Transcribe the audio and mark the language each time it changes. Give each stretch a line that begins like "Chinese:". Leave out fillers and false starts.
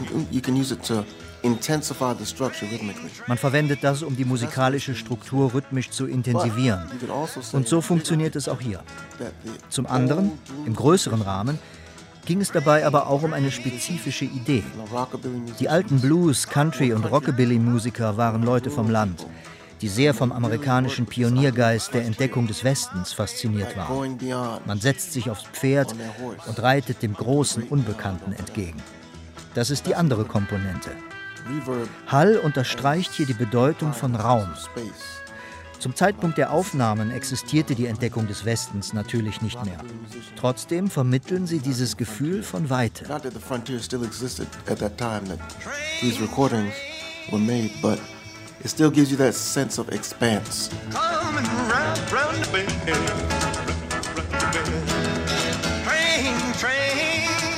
English: You can use it to intensify the structure rhythmically.
German: Man verwendet das, um die musikalische Struktur rhythmisch zu intensivieren. Und so funktioniert es auch hier. Zum anderen, im größeren Rahmen, ging es dabei aber auch um eine spezifische Idee. Die alten Blues-, Country- und Rockabilly-Musiker waren Leute vom Land, die sehr vom amerikanischen Pioniergeist der Entdeckung des Westens fasziniert waren. Man setzt sich aufs Pferd und reitet dem großen Unbekannten entgegen. Das ist die andere Komponente. Hall unterstreicht hier die Bedeutung von Raum. Zum Zeitpunkt der Aufnahmen existierte die Entdeckung des Westens natürlich nicht mehr. Trotzdem vermitteln sie dieses Gefühl von Weite.
English: Not that the frontier still existed at that time that these recordings were made, but it still gives you that sense of expanse. Coming round, round the bend, train, train.